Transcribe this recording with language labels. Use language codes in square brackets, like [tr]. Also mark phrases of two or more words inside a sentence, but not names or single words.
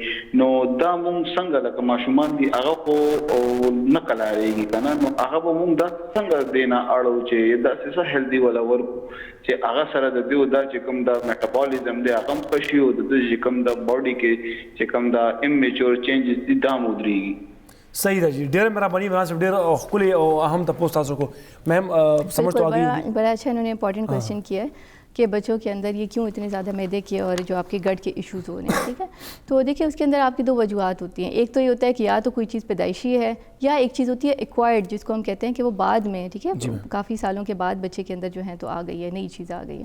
[ps] نو دا مونږ څنګه لکه ماشومان دي هغه خو نه قلارېږي که نه، نو هغه به مونږ دا څنګه دې نه اړو چې داسې څه هیلدي والا ورکو چې هغه سره د دوی دا چې کوم د میټابولیزم دی هغه هم ښه شي او د دوی چې کوم د باډي کې چې کوم د [en] immature changes [ps] دي دا هم ودرېږي. صحیح ده جی. ډېر مهرباني عمران صاحب، ډېر ښکلی او اهم تپوس تاسو کو. [ur] میم سمجھ تو آگئی بڑا اچھا انہوں نے [en] important question [ur] کیا ہے کہ بچوں کے اندر یہ کیوں اتنے زیادہ معدے کے اور جو آپ کے گٹ کے ایشوز ہو رہے ہیں. ٹھیک ہے، تو دیکھیں اس کے اندر آپ کی دو وجوہات ہوتی ہیں. ایک تو یہ ہوتا ہے کہ یا تو کوئی چیز پیدائشی ہے یا ایک چیز ہوتی ہے ایکوائرڈ جس کو ہم کہتے ہیں کہ وہ بعد میں، ٹھیک ہے، کافی سالوں کے بعد بچے کے اندر جو ہیں تو آ گئی ہے، نئی چیز آ گئی ہے.